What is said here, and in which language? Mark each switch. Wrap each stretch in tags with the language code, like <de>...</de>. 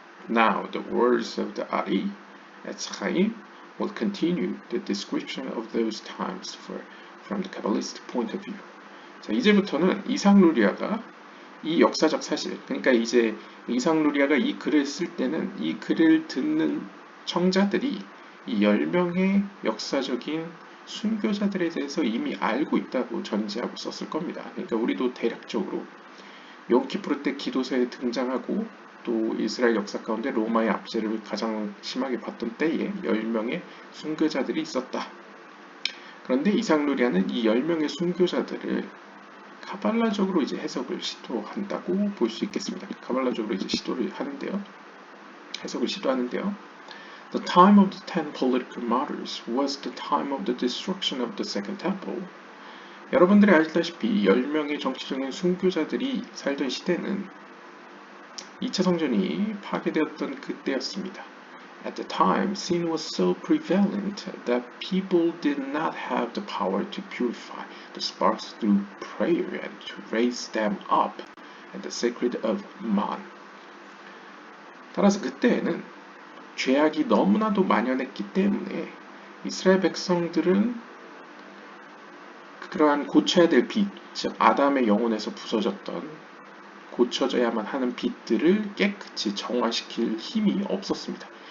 <en>Now the words of the Ari Etz Chaim will continue the description of those times from the Kabbalist point of view.</en> <ko>자, 이제부터는 이상루리아가 이 역사적 사실, 그러니까 이제 이상루리아가 이 글을 쓸 때는 이 글을 듣는 청자들이 이 10명의 역사적인 순교자들에 대해서 이미 알고 있다고 전제하고 썼을 겁니다. 그러니까 우리도 대략적으로 욤키푸르 때 기도서에 등장하고 또 이스라엘 역사 가운데 로마의 압제를 가장 심하게 받던 때에 10명의 순교자들이 있었다. 그런데 이상루리아는 이 10명의 순교자들을 카발라적으로 이제 해석을 시도한다고 볼 수 있겠습니다. 카발라적으로 이제 시도를 하는데요. 해석을 시도하는데요.</ko> <en>The time of the 10 political martyrs was the time of the destruction of the Second Temple.</en> <ko>여러분들이 알다시피 10명의 정치적인 순교자들이 살던 시대는 2차 성전이 파괴되었던 그때였습니다.</ko> <en>At the time, sin was so prevalent that people did not have the power to purify the sparks through prayer and to raise them up at the sacred of Man.</en> <ko>따라서 그때에는 죄악이 너무나도 만연했기 때문에 이스라엘 백성들은 그러한 고쳐야 될 빛, 즉 아담의 영혼에서 부서졌던 고쳐져야만 하는 빛들을 깨끗이 정화시킬 힘이 없었습니다.</ko>